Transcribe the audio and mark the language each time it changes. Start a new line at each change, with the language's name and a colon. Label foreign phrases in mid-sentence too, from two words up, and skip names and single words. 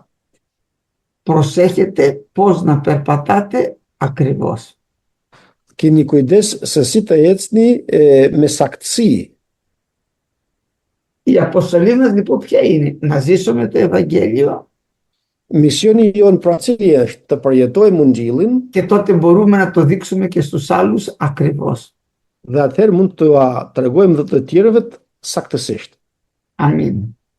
Greek: προσέχετε πώς να περπατάτε ακριβώς.
Albanian: keni kujdes se si të ecni me saktësi.
Greek: Η αποστολή μας λοιπόν ποια είναι? Να ζήσουμε το Ευαγγέλιο
Albanian: Misioni jon pra cili është të përjetojmë Ungjillin
Greek: και τότε μπορούμε να το δείξουμε και στους άλλους ακριβώς.
Albanian: dhe atëherë mund të tregojmë dhe të tjerëve saktësisht.
Greek: Αμήν.